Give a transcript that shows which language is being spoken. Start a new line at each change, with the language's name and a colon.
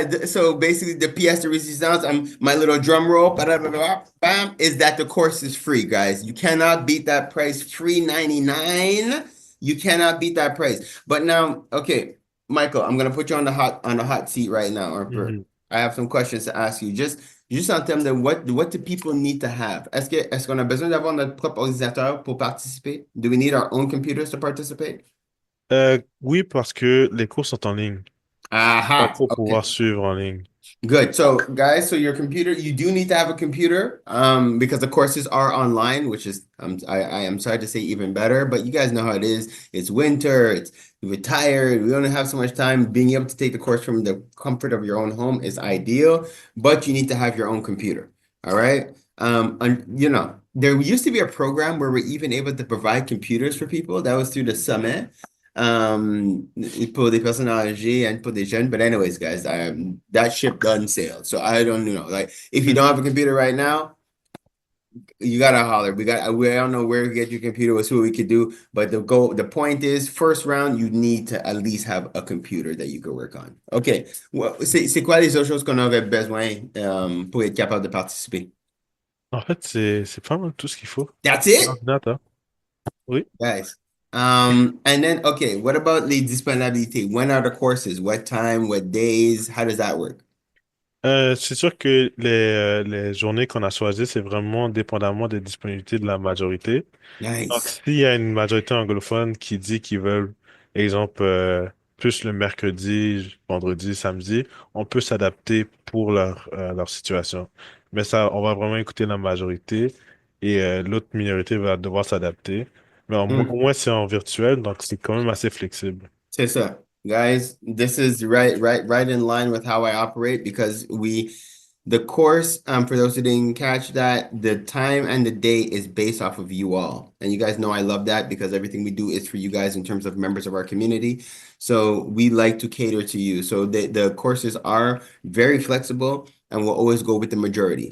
English: So basically, the pièce de résistance, my little drum roll, bam, is that the course is free, guys. You cannot beat that price. Free 99. You cannot beat that price. But now, okay, Michael, I'm gonna put you on the hot seat right now. Mhm. I have some questions to ask you.
French: Juste en termes de
English: what do people need to have?
French: Est-ce qu'on a besoin d'avoir notre propre ordinateur pour participer?
English: Do we need our own computers to participate?
French: Oui, parce que les cours sont en ligne. Donc, Aha, faut
English: okay.
French: pouvoir suivre en ligne.
English: Good. So, guys, so your computer, you do need to have a computer, because the courses are online, which is, I am sorry to say even better, but you guys know how it is. It's winter, it's we're tired, we only have so much time. Being able to take the course from the comfort of your own home is ideal, but you need to have your own computer. All right. And there used to be a program where we're even able to provide computers for people. That was through the summit.
French: Pour des personnes âgées and pour des jeunes.
English: But anyways, guys, that ship done sailed. So I don't know. Like, if you don't have a computer right now, you gotta holler. We don't know where to get your computer. We'll see what we could do. But the point is, first round, you need to at least have a computer that you can work on. Okay.
French: Well, c'est quoi les autres choses qu'on aurait besoin pour être capable de participer? En fait, c'est pas mal tout ce qu'il faut.
English: That's
French: Un
English: it?
French: ordinateur. Oui.
English: Guys. And then, okay, what about les disponibilités? When are the courses? What time? What days? How does that work?
French: C'est sûr que les journées qu'on a choisies, c'est vraiment dépendamment des disponibilités de la majorité. Donc,
English: Nice.
French: s'il y a une majorité anglophone qui dit qu'ils veulent, exemple, plus le mercredi, vendredi, samedi, on peut s'adapter pour leur situation. Mais ça, on va vraiment écouter la majorité et l'autre minorité va devoir s'adapter. Mais au moins, c'est en virtuel, donc c'est quand même assez flexible. C'est ça.
English: Guys, this is right in line with how I operate because the course, for those who didn't catch that, the time and the day is based off of you all. And you guys know I love that because everything we do is for you guys in terms of members of our community. So we like to cater to you. So the courses are very flexible and we'll always go with the majority.